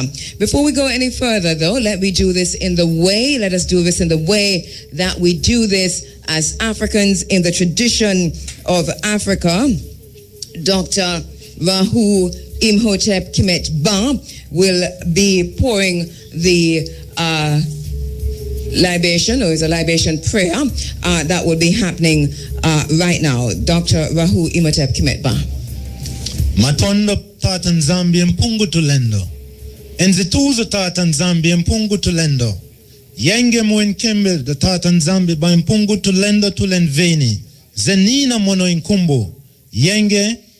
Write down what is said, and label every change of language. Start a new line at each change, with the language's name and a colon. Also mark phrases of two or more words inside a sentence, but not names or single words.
English: Before we go any further, though, let us do this in the way that we do this as Africans in the tradition of Africa. Dr. Rahu Imhotep Kemet Ba will be pouring the libation, or is a libation prayer that will be happening right now. Dr. Rahu Imhotep Kemet Ba.
Kongo: Matondo tatan Zambia mpungu tulendo. Enzituzo tatan Zambia mpungu tulendo. Yenge mwen kembe the tatan Zambia ba mpungu tulendo tulenveni. Zenina mono inkumbu. Yenge.